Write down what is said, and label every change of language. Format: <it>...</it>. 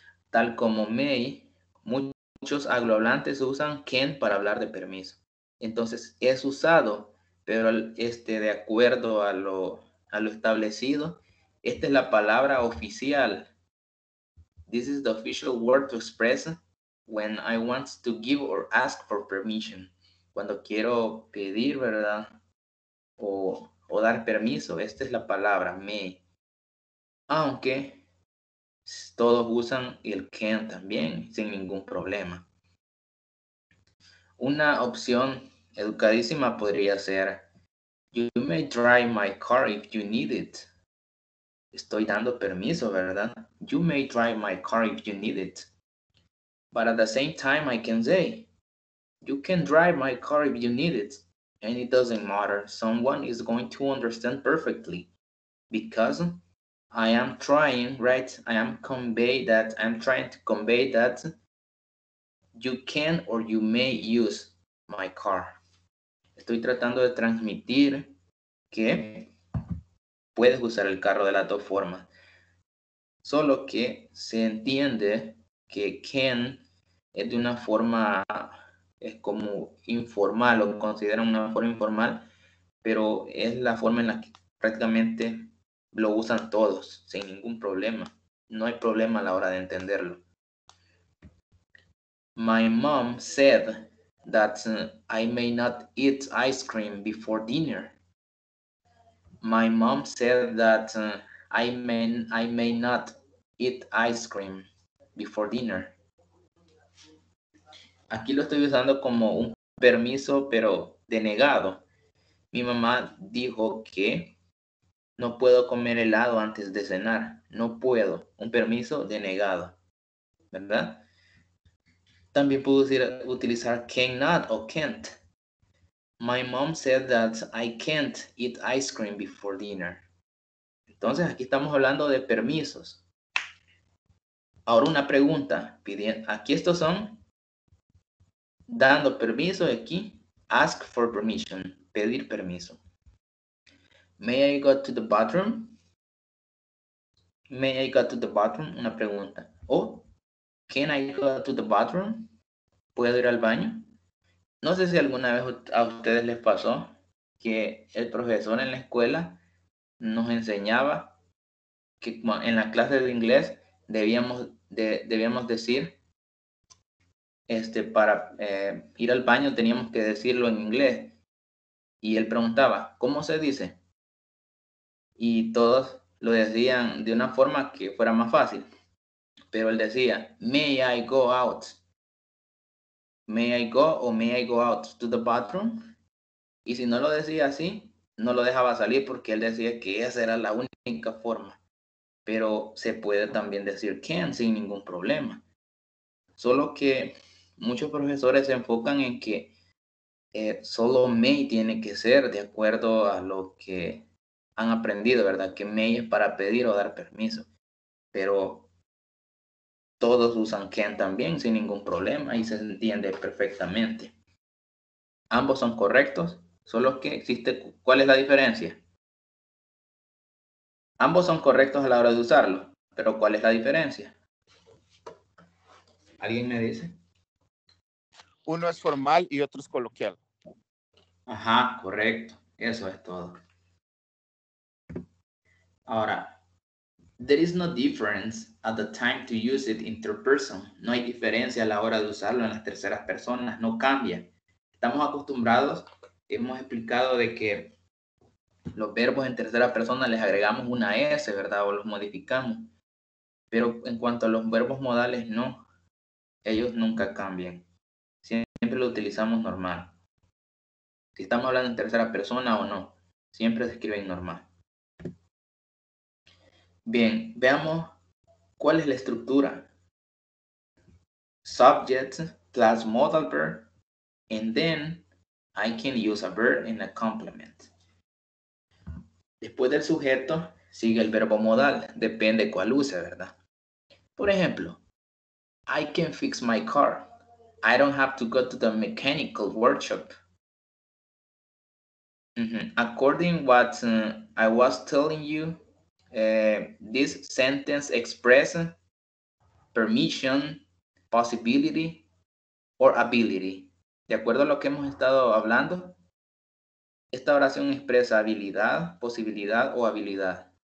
<es>Tal como may, muchos anglohablantes usan can para hablar de permiso. Entonces es usado, pero de acuerdo a lo establecido, esta es la palabra oficial.</es> <en>This is the official word to express when I want to give or ask for permission.</en> <es>Cuando quiero pedir, ¿verdad? O dar permiso, esta es la palabra may. Aunque todos usan el can también, sin ningún problema. Una opción educadísima podría ser:</es> <en>You may drive my car if you need it.</en> <es>Estoy dando permiso, ¿verdad?</es> <en>You may drive my car if you need it. But at the same time, I can say, you can drive my car if you need it. And it doesn't matter. Someone is going to understand perfectly. Because I am trying, right? I'm trying to convey that you can or you may use my car.</en> <es>Estoy tratando de transmitir que puedes usar el carro de las dos formas. Solo que se entiende que can es de una forma, es como informal, lo consideran una forma informal, pero es la forma en la que prácticamente lo usan todos, sin ningún problema. No hay problema a la hora de entenderlo.</es> <en>My mom said that I may not eat ice cream before dinner. My mom said that I may not eat ice cream before dinner.</en> <es>Aquí lo estoy usando como un permiso, pero denegado. Mi mamá dijo que no puedo comer helado antes de cenar. No puedo. Un permiso denegado, ¿verdad? También puedo utilizar cannot o can't.</es> <en>My mom said that I can't eat ice cream before dinner.</en> <es>Entonces aquí estamos hablando de permisos. Ahora una pregunta. Aquí estos son dando permiso. Aquí</es> <en>ask for permission.</en> <es>Pedir permiso.</es> <en>May I go to the bathroom? May I go to the bathroom?</en> <es>Una pregunta.</es> <en>O can I go to the bathroom?</en> <es>¿Puedo ir al baño? No sé si alguna vez a ustedes les pasó que el profesor en la escuela nos enseñaba que en la clase de inglés debíamos decir, para ir al baño teníamos que decirlo en inglés. Y él preguntaba, ¿cómo se dice? Y todos lo decían de una forma que fuera más fácil. Pero él decía,</es> <en>may I go out? May I go o may I go out to the bathroom?</en> <es>Y si no lo decía así, no lo dejaba salir porque él decía que esa era la única forma. Pero se puede también decir can sin ningún problema. Solo que muchos profesores se enfocan en que solo may tiene que ser de acuerdo a lo que han aprendido, ¿verdad? Que may es para pedir o dar permiso. Pero todos usan can también sin ningún problema y se entiende perfectamente. Ambos son correctos, solo que existe, ¿cuál es la diferencia? Ambos son correctos a la hora de usarlo, Pero ¿cuál es la diferencia? ¿Alguien me dice? Uno es formal y otro es coloquial. Ajá, correcto. Eso es todo.</es> <en>Ahora, there is no difference at the time to use it in third person.</en> <es>No hay diferencia a la hora de usarlo en las terceras personas. No cambia. Estamos acostumbrados, hemos explicado de que los verbos en tercera persona les agregamos una S, ¿verdad? O los modificamos. Pero en cuanto a los verbos modales, no. Ellos nunca cambian. Siempre lo utilizamos normal. Si estamos hablando en tercera persona o no, siempre se escriben normal. Bien, veamos cuál es la estructura.</es> <en>Subject plus modal verb, and then I can use a verb in a complement.</en> <es>Después del sujeto sigue el verbo modal, depende cuál use, ¿verdad? Por ejemplo,</es> <en>I can fix my car. I don't have to go to the mechanical workshop. According what I was telling you, this sentence expresses permission, possibility, or ability.</en> <es>De acuerdo a lo que hemos estado hablando, esta oración expresa habilidad, posibilidad o habilidad.</es>